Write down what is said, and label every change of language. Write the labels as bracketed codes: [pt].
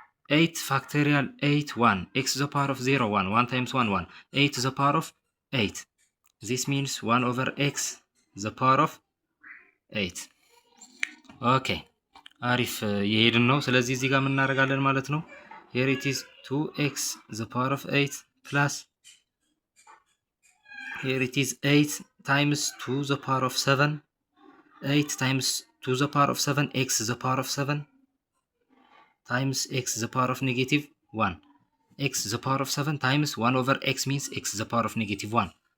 [en] 8 factorial 8 1 x to the power of 0 1 1 times 1 1 8 to the power of 8. This means 1 over x the power of 8. [am] ኦኬ አሪፍ የሄድን ነው። ስለዚህ እዚህ ጋር ምን እናደርጋለን ማለት ነው? [en] here it is 2x the power of 8 plus here it is 8 times 2 the power of 7 8 times 2 the power of 7 x the power of 7 times x the power of negative 1 x the power of 7 times 1 over x means x the power of negative 1.